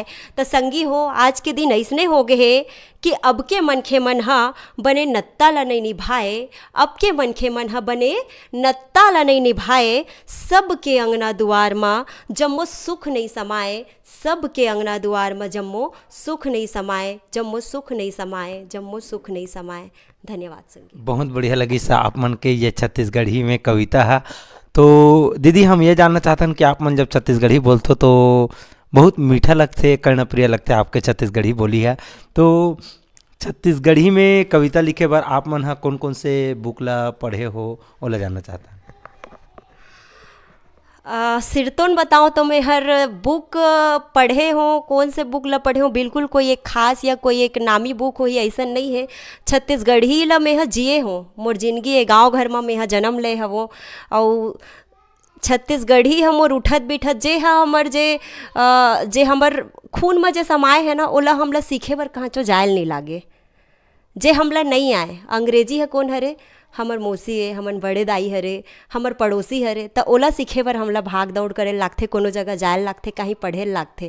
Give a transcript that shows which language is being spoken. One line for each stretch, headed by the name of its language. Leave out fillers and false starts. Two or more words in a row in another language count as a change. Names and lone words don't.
Chhattisgarhi: तो संगी हो, आज के दिन ऐसने हो गए है कि अब के मनखे मन हा बने नत्ता ला नहीं निभाए, अब के मनखे मन हा बने नत्ता ला नहीं निभाए। सबके अंगना दुआर माँ जम्मो सुख नहीं समाए, सबके अंगना दुआर में जम्मो सुख नहीं समाए, जम्मो सुख नहीं समाए, जम्मो सुख नहीं समाए। धन्यवाद संगी। बहुत बढ़िया लगी सा आप मन के ये छत्तीसगढ़ी में कविता है। तो दीदी हम ये जानना चाहते हैं कि आप मन जब छत्तीसगढ़ी बोलते तो बहुत मीठा लगते, कर्णप्रिय लगते आपके छत्तीसगढ़ी बोली है। तो छत्तीसगढ़ी में कविता लिखे बार आप मन कौन कौन से बुक ला पढ़े हो ओला जानना चाहता है। सिरतोन बताऊँ तो मैं हर बुक पढ़े हों, कौन से बुक ला पढ़े हों, बिल्कुल कोई एक खास या कोई एक नामी बुक हो ही ऐसा नहीं है। छत्तीसगढ़ी ला मैं जिए हों, मोर जिंदगी है गांव घर में मैं जन्म ले हवो, और छत्तीसगढ़ी हम मोर उठत बिठत जे हमर जे हमर खून में जे समाये है ना, ओला हमला सीखे बर कहाँ चो जायल नहीं लागे। जे हमला नहीं आए, अंग्रेजी है कौन हरे, हमर मौसी है, हमर बड़े दाई हरे, हमर पड़ोसी हरे, तो ओला सीखे बर हमला भाग दौड़ करे लागथे, कोनो जगह जायल लागथे, कहीं पढ़े लागथे।